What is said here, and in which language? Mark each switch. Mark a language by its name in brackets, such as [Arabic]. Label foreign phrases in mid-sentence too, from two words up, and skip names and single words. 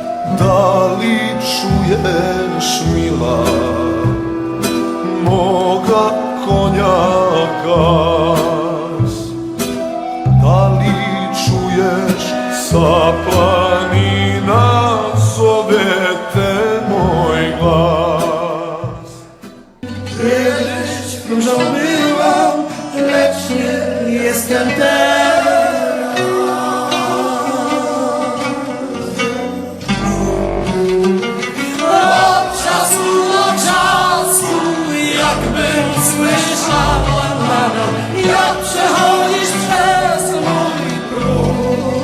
[Serbian] Da li čuješ, mila, moga konja gas? Da li čuješ, sa planina zove te moj glas? [Polish] Kiedyś różą byłam, lecz nie jestem teraz. Od czasu do czasu, jakbym słyszała nadal, jak przechodzisz przez mój próg.